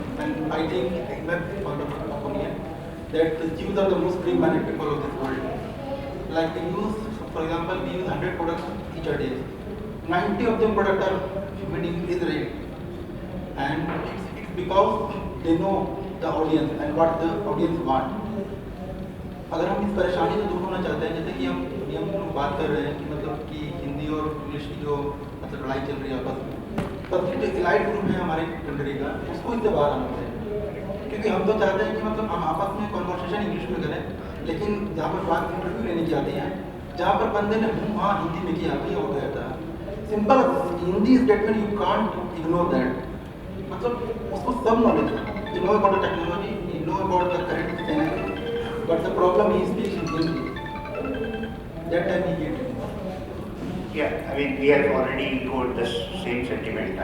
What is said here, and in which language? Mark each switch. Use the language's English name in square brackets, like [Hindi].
[English] And I think, in my point of opinion, that the Jews are the most free-minded people of this world. Like we use, for example, we use 100 products each a day. 90 of them products are made in Israel. And it's because they know the audience and what the audience want. [Hindi] अगर हम इस परेशानी से दूर होना चाहते हैं, जैसे कि हम लोग बात कर रहे हैं कि मतलब कि हिंदी और इंग्लिश की जो मतलब लड़ाई चल रही है आपस में, तब जो एलाइट ग्रुप है हमारी कंट्री का, उसको इससे बाहर आना चाहिए। क्योंकि हम तो चाहते हैं कि मतलब हम आपस में कन्वर्सेशन इंग्लिश में करें, लेकिन जहाँ पर बात इंटरव्यू लेने की आती है, जहाँ पर बंदे ने हाँ हिंदी में किया तो ये हो गया था। [English] Simple Hindi statement you can't ignore that. [Hindi] मतलब उसको सब नॉलेज है, [English] you know about the technology, you know about the current scenario, but the problem is speaks in Hindi. That time he hated. Yeah, I mean, we have already told the same sentiment.